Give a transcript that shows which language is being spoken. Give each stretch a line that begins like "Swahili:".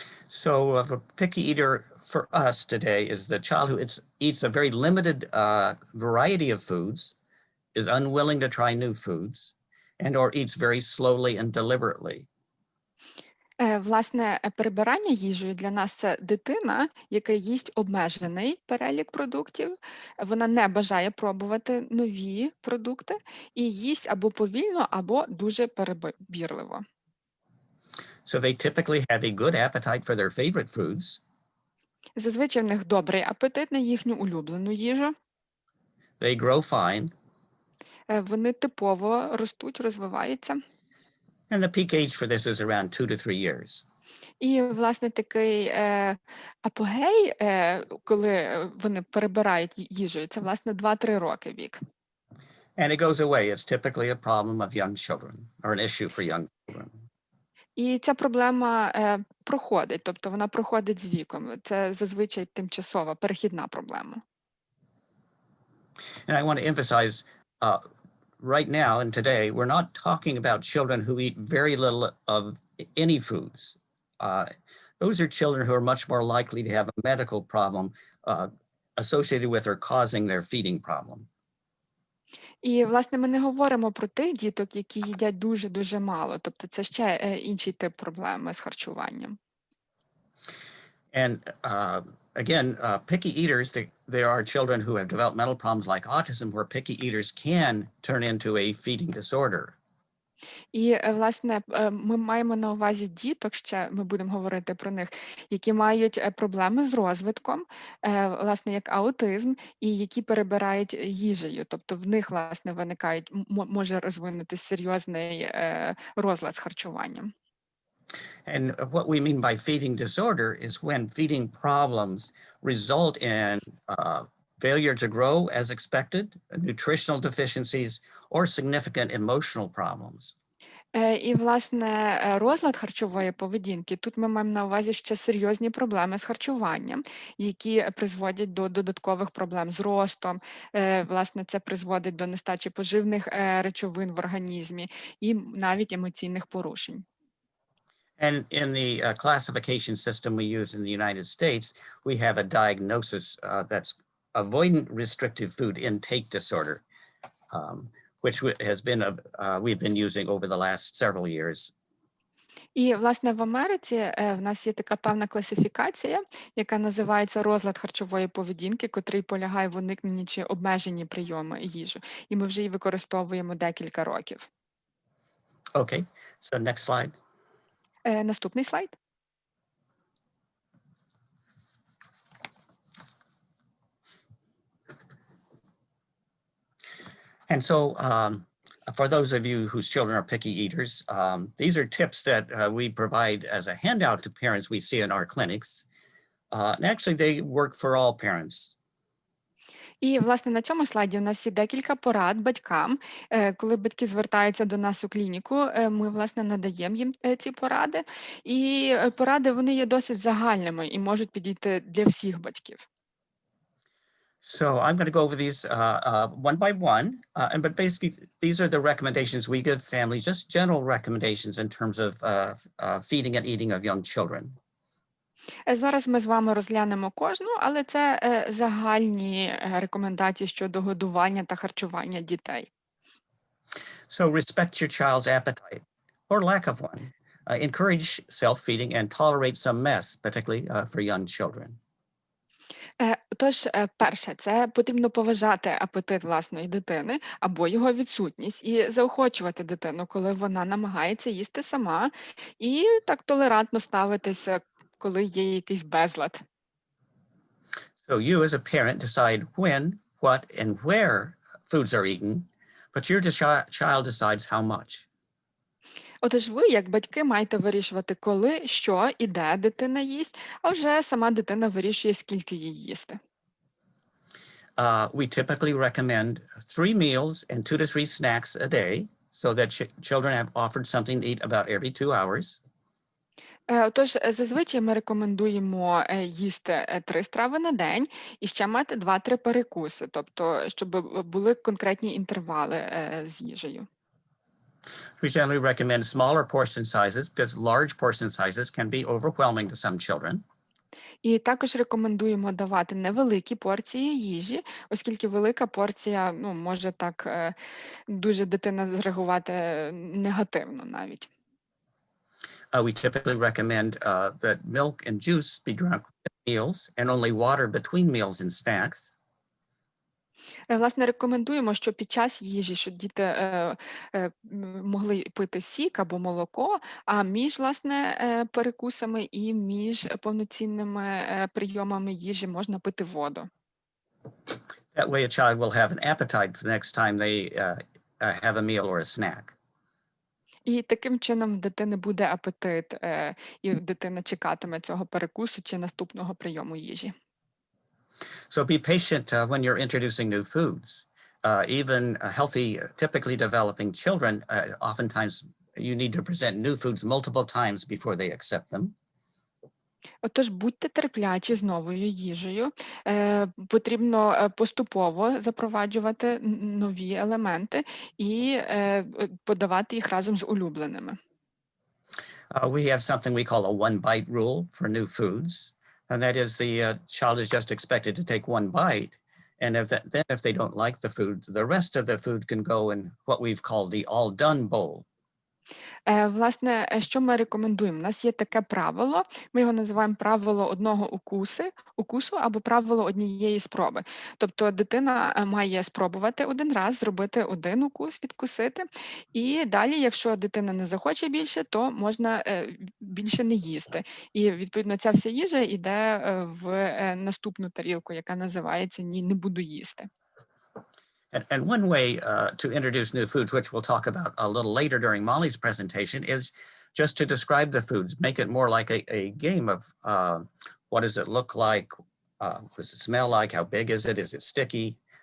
English: So a picky eater for us today is the child who eats a very limited variety of foods, is unwilling to try new foods, and or eats very slowly and deliberately.
Ukrainian: Власне, перебирання їжею для нас – це дитина, яка їсть обмежений перелік продуктів, вона не бажає пробувати нові продукти і їсть або повільно, або дуже перебірливо.
English: So they typically have a good appetite for their favorite foods.
Ukrainian: Зазвичай в них добрий апетит на їхню улюблену їжу.
English: They grow fine,
Ukrainian: Вони типово ростуть, розвиваються.
English: and the peak age for this is around 2 to 3 years.
Ukrainian: І, власне, такий апогей, коли вони перебирають їжею, це, власне, 2-3 роки вік.
English: And it goes away. It's typically a problem of young children or an issue for young children.
Ukrainian: І ця проблема проходить, тобто вона проходить з віком. Це зазвичай тимчасова, перехідна проблема.
English: And I want to emphasize right now and today, we're not talking about children who eat very little of any foods. Those are children who are much more likely to have a medical problem associated with or causing their feeding problem.
Ukrainian: І, власне, ми не говоримо про тих діток, які їдять дуже-дуже мало. Тобто це ще інший тип проблеми з харчуванням.
English: And again, picky eaters, there are children who have developmental problems like autism where picky eaters can turn into a feeding disorder.
Ukrainian: І, власне, ми маємо на увазі діток, ще ми будемо говорити про них, які мають проблеми з розвитком, власне, як аутизм, і які перебирають їжею. Тобто в них, власне, може розвинутися серйозний розлад з харчуванням.
English: And what we mean by feeding disorder is when feeding problems result in failure to grow as expected, nutritional deficiencies, or significant emotional problems.
Ukrainian: І, власне, розлад харчової поведінки, тут ми маємо на увазі ще серйозні проблеми з харчуванням, які призводять до додаткових проблем з ростом, власне, це призводить до нестачі поживних речовин в організмі і навіть емоційних порушень.
English: And in the classification system we use in the United States, we have a diagnosis that's avoidant restrictive food intake disorder, which has been we've been using over the last several years.
Ukrainian: І, власне, в Америці в нас є така певна класифікація, яка називається розлад харчової поведінки, котрий полягає в уникненні чи обмеженні прийоми їжі. І ми вже її використовуємо декілька років.
English: Okay, so next slide.
Ukrainian: Наступний слайд.
English: And so for those of you whose children are picky eaters, these are tips that we provide as a handout to parents we see in our clinics. And actually they work for all parents.
Ukrainian: І, власне, на цьому слайді у нас є декілька порад батькам. Коли батьки звертаються до нас у клініку, ми, власне, надаємо їм ці поради. І поради, вони є досить загальними і можуть підійти для всіх батьків.
English: So I'm going to go over these one by one, but basically these are the recommendations we give families, just general recommendations in terms of feeding and eating of young children.
Ukrainian: Зараз ми з вами розглянемо кожну, але це загальні рекомендації щодо годування та харчування дітей.
English: So respect your child's appetite or lack of one. Encourage self-feeding and tolerate some mess, particularly for young children.
Ukrainian: Тож, перше, це потрібно поважати апетит власної дитини або його відсутність і заохочувати дитину, коли вона намагається їсти сама, і так толерантно ставитися, коли є якийсь безлад.
English: So you as a parent decide when, what, and where foods are eaten, but your child decides how much.
Ukrainian: Отож ви, як батьки, маєте вирішувати, коли, що і де дитина їсть, а вже сама дитина вирішує, скільки їй їсти.
English: We typically recommend 3 meals and 2 to 3 snacks a day so that children have offered something to eat about every 2 hours.
Ukrainian: Отож, зазвичай ми рекомендуємо їсти 3 страви на день і ще мати 2-3 перекуси, тобто, щоб були конкретні інтервали з їжею.
English: We generally recommend smaller portion sizes because large portion sizes can be overwhelming to some children.
Ukrainian: І також рекомендуємо давати невеликі порції їжі, оскільки велика порція, може так дуже дитина зреагувати негативно навіть.
English: We typically recommend that milk and juice be drunk with meals and only water between meals and snacks.
Ukrainian: Власне, рекомендуємо, що під час їжі, щоб діти могли пити сік або молоко, а між, власне, перекусами і між повноцінними прийомами їжі можна пити воду.
English: That way a child will have an appetite the next time they have a meal or a snack.
Ukrainian: І таким чином в дитини буде апетит, і дитина чекатиме цього перекусу чи наступного прийому їжі.
English: So be patient when you're introducing new foods. Even healthy, typically developing children, oftentimes you need to present new foods multiple times before they accept them.
Ukrainian: Отож, будьте терплячі з новою їжею. Потрібно поступово запроваджувати нові елементи і подавати їх разом з улюбленими.
English: We have something we call a one-bite rule for new foods. And that is the child is just expected to take one bite. And if they don't like the food, the rest of the food can go in what we've called the all-done bowl.
Ukrainian: Власне, що ми рекомендуємо? У нас є таке правило, ми його називаємо правило одного укусу або правило однієї спроби. Тобто дитина має спробувати один раз, зробити один укус, відкусити, і далі, якщо дитина не захоче більше, то можна більше не їсти. І, відповідно, ця вся їжа йде в наступну тарілку, яка називається «Ні, не буду їсти».
English: And one way to introduce new foods, which we'll talk about a little later during Molly's presentation, is just to describe the foods, make it more like a game of what does it look like, what does it smell like, how big is it sticky?